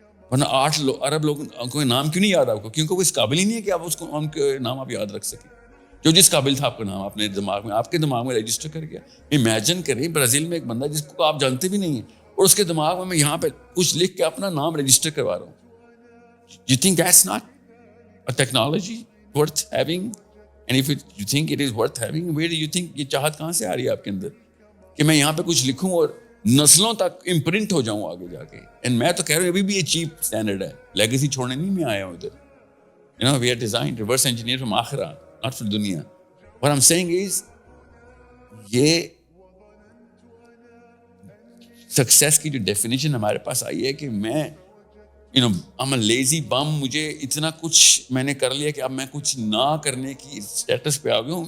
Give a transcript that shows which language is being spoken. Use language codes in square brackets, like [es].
[ur] ورنہ 8 عرب لوگ کو نام کیوں نہیں یاد آپ کو؟ کیونکہ وہ اس قابل ہی نہیں ہے کہ آپ اس کو ان کے نام آپ یاد رکھ سکیں. جو جس قابل تھا آپ کا نام اپنے دماغ میں, آپ کے دماغ میں رجسٹر کر گیا. امیجن کریں برازیل میں ایک بندہ جس کو آپ جانتے بھی نہیں ہیں, اور اس کے دماغ میں یہاں پہ کچھ لکھ کے اپنا نام رجسٹر کروا رہا ہوں. [en] You think that's not a technology worth having? And if you think [ur] it is worth having, where do you think یہ چاہت کہاں سے آ رہی ہے آپ کے اندر کہ میں یہاں پہ کچھ لکھوں اور نسلوں تک امپرنٹ ہو جاؤں آگے جا کے؟ اینڈ میں تو کہہ رہا ہوں ابھی بھی یہ چیپ اسٹینڈرڈ ہے, لیگیسی چھوڑنے نہیں میں آیا ہوں ادھر. [en] We are designed, reverse engineered from آخرہ, not for دنیا. What I'm saying is [ur] یہ سکسیس کی جو ڈیفینیشن ہمارے پاس آئی ہے کہ میں [en] you know, I'm a lazy bum, [ur] مجھے اتنا کچھ میں نے کر لیا کہ اب میں کچھ نہ کرنے کی اسٹیٹس پہ آ گیا ہوں.